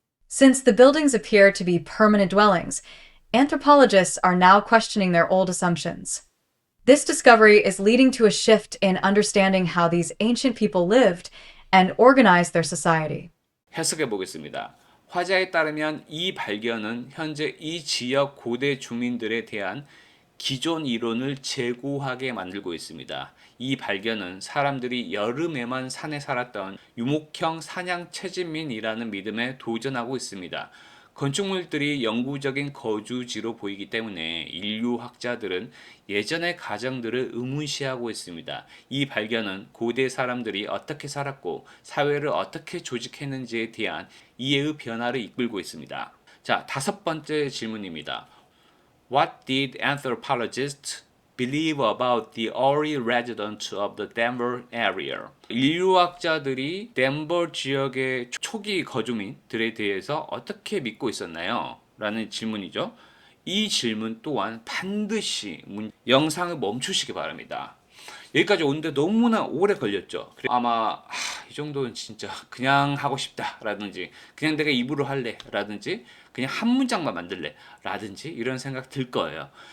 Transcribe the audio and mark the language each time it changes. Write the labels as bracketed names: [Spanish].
[English] Since the buildings appear to be permanent dwellings, anthropologists are now questioning their old assumptions. This discovery is leading to a shift in understanding how these ancient people lived and organized their society. [Korean] 해석해 보겠습니다. 화자에 따르면 이 발견은 현재 이 지역 고대 주민들에 대한 기존 이론을 재고하게 만들고 있습니다. 이 발견은 사람들이 여름에만 산에 살았던 유목형 사냥 채집민이라는 믿음에 도전하고 있습니다. 건축물들이 영구적인 거주지로 보이기 때문에 인류학자들은 예전의 가정들을 의문시하고 있습니다. 이 발견은 고대 사람들이 어떻게 살았고 사회를 어떻게 조직했는지에 대한 이해의 변화를 이끌고 있습니다. 자, 5번째 질문입니다. [English] What did anthropologists believe about the early residents of the Denver area? [Korean] 인류학자들이 덴버 지역의 초기 거주민들에 대해서 어떻게 믿고 있었나요? 라는 질문이죠. 이 질문 또한 반드시 영상을 멈추시기 바랍니다. 여기까지 오는데 너무나 오래 걸렸죠. 아마 이 정도는 진짜 그냥 하고 싶다 라든지 그냥 내가 입으로 할래 라든지 그냥 한 문장만 만들래 라든지 이런 생각 들 거예요.